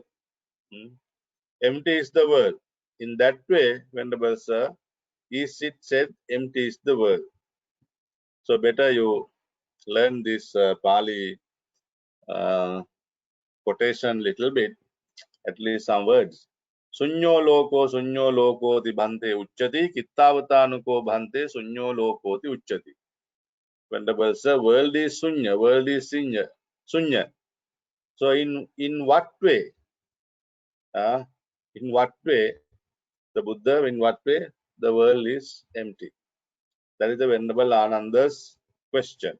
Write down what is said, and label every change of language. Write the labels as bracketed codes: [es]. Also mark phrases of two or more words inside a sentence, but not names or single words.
[en] Empty is the world. In that way, Venerable Sir, is it said, empty is the world. So better you learn this Pali quotation little bit, at least some words. [pi] Sunyo loko ti bhante uchchati, kittavatanuko bhante sunyo loko ti uchchati. [en] Venerable Sir, world is sunya, sunya. So in what way? In what way the Buddha, in what way the world is empty? That is the Venerable Ananda's question.